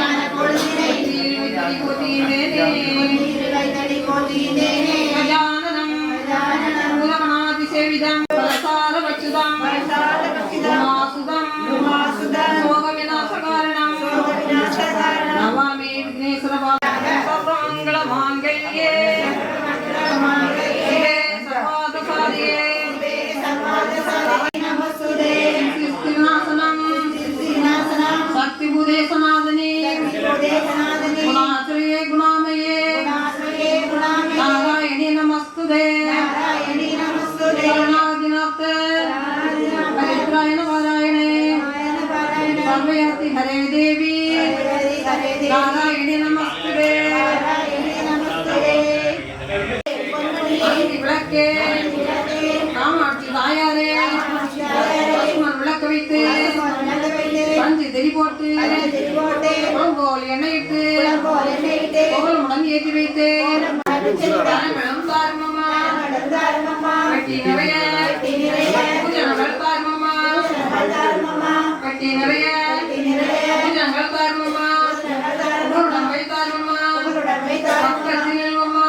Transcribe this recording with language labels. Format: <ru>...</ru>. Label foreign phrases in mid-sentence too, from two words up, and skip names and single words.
<sa>गजाननम् पूरगणादि सेवितम् परसार पच्चुतम् उमासुतम् शोक विनाशकारणम् नवामि विघ्नेश्वर सर्वमङ्गल माङ्गल्ये गुणाश्रये गुणामये नारायणी नमस्तुते करुणादिनाथे परित्राय नारायणे सर्वयति हरे देवी नारायणी नमस्तुते</sa> <ta>विளக்கே காமாட்சி தாயாரே விளக்க வைத்து பஞ்சு தெரி போட்டு போல் எண்ணெய் இட்டு புகழ் முடங்கி ஏற்றி வைத்து தாருமம்மா கட்டி நிறைய பூஜனங்கள் தாருமம்மா கட்டி நிறைய பூஜனங்கள் தாருமம்மா உங்களுடன் வைத்தாருமம்மா பக்கத்தில் எழுவம்மா</ta>